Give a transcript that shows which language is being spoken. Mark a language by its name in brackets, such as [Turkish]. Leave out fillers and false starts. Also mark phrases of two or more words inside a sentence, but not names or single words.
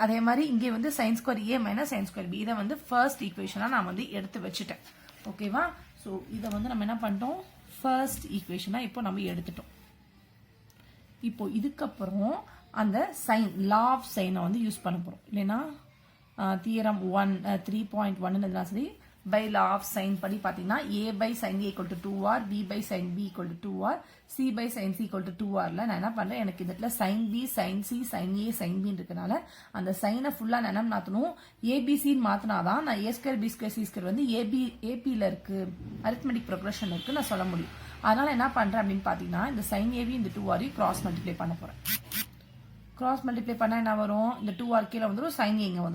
[Tamil] அதே மாதிரி இங்கே வந்து [English] sine square A minus sine square B. [Tamil] இதை வந்து [English] first equationஆக [Tamil] நான் வந்து எடுத்து வச்சுட்டேன். ஓகேவா? ஸோ இதை வந்து நம்ம என்ன பண்ணிட்டோம், [English] first equationஆக [Tamil] இப்போ நம்ம எடுத்துட்டோம். இப்போ இதுக்கப்புறம் அந்த [English] sine law of sineஐ [Tamil] வந்து யூஸ் பண்ண போகிறோம். இல்லைன்னா தியரம் 3.1 சரி [English] by law of sin [Tamil] படி பார்த்தீங்கன்னா [English] a by sin a equal to 2r, b by sin b equal to 2r, c by sin c equal to 2r [Tamil] ல நான் என்ன பண்ணுறேன், எனக்கு இந்த இடத்துல [English] sin b sin c sin a sin b [Tamil] இருக்கனால அந்த சைனை ஃபுல்லாக நான் என்ன மாற்றணும், ஏபிசின்னு மாற்றினாதான் நான் [English] a square b square c square [Tamil] வந்து ஏபியில் இருக்கு, [English] arithmetic progression [Tamil] இருக்கு நான் சொல்ல முடியும். அதனால என்ன பண்ணுறேன் அப்படின்னு பார்த்தீங்கன்னா இந்த [English] sin ab [Tamil] இந்த 2r [English] cross multiply [Tamil] பண்ண போகிறேன். [English] cross multiply [Tamil] பண்ணால் என்ன வரும், இந்த 2r கீழே வந்துடும், [English] sine A [Tamil] இங்கே வந்துடும்.